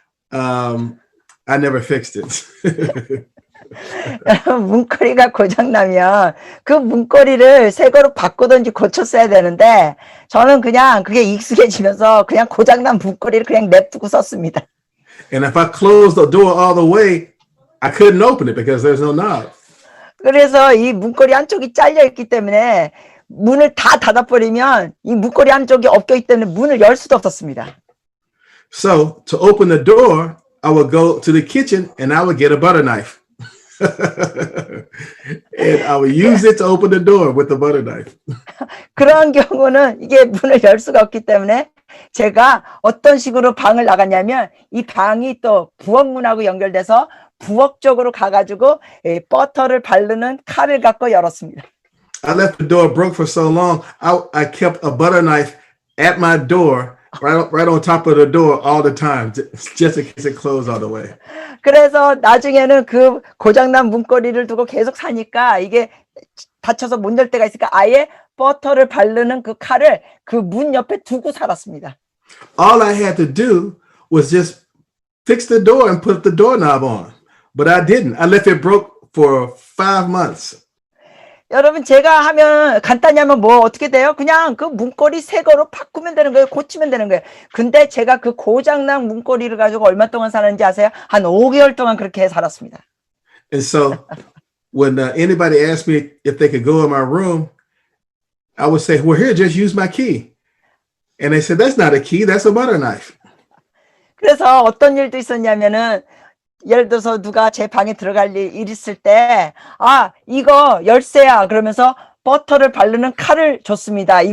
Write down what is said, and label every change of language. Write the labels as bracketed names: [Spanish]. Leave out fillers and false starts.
[English] I never fixed it. [Korean] 문고리가 고장나면 그 문고리를 새 거로 바꾸든지 고쳤어야 되는데 저는 그냥 그게 익숙해지면서 그냥 고장난 문고리를 그냥 냅두고 썼습니다. [English] And if I closed the door all the way, I couldn't open it because there's no knob. [Korean] 그래서 이 문고리 한쪽이 잘려 있기 때문에 문을 다 닫아버리면 이 문고리 한쪽이 엎겨 있기 때문에 문을 열 수도 없었습니다. [English] So to open the door, I would go to the kitchen and I would get a butter knife. And I would use it to open the door with the butter knife. [Korean] 그런 경우는 이게 문을 열 수가 없기 때문에 제가 어떤 식으로 방을 나갔냐면 이 방이 또 부엌문하고 연결돼서 부엌 쪽으로 가가지고 버터를 바르는 칼을 갖고 열었습니다. [English] I left the door broke for so long. I kept a butter knife at my door, right on top of the door all the time, just in case it closed all the way. [Korean] 그래서 나중에는 그 고장난 문고리를 두고 계속 사니까 이게 닫혀서 못 열 때가 있으니까 아예 버터를 바르는 그 칼을 그 문 옆에 두고 살았습니다. [English] All I had to do was just fix the door and put the doorknob on. But I didn't. I left it broke for 5 months. [Korean] 여러분 제가 하면 간단히 하면 뭐 어떻게 돼요? 그냥 그 문고리 새 거로 바꾸면 되는 거예요. 고치면 되는 거예요. 근데 제가 그 고장난 문고리를 가지고 얼마 동안 사는지 아세요? 한 5개월 동안 그렇게 살았습니다. [English] And so when anybody asked me if they could go in my room, I would say, well, here, just use my key. And they said, that's not a key, that's a butter knife. [Korean] 그래서 어떤 일도 있었냐면은 예를 들어서 누가 제 방에 들어갈 일 있을 때 이거 열쇠야 그러면서 버터를 바르는 칼을 줬습니다.